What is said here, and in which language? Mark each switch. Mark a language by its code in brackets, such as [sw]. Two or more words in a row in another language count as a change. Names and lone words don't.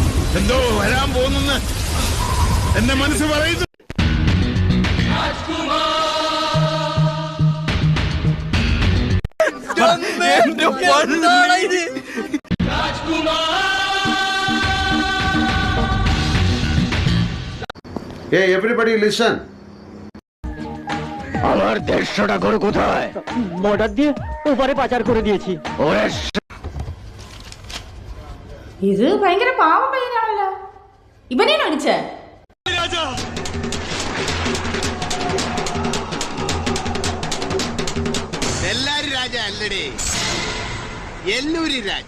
[ml] എന്തോ വരാൻ പോകുന്നെന്ന് എന്റെ മനസ്സ് പറയുന്നു. [en] Hey, everybody listen. [bn] আমার 150টা গরু কোথায়? বর্ডার দিয়ে ওপারে পাচার করে দিয়েছি। ওরে [ml] ഇത് ഭയങ്കര പാവം പയ്യനാണല്ലോ. ഇവനെയാണോ അടിച്ചേ? എല്ലാരും രാജ അല്ലടേ, എല്ലൂരി രാജ.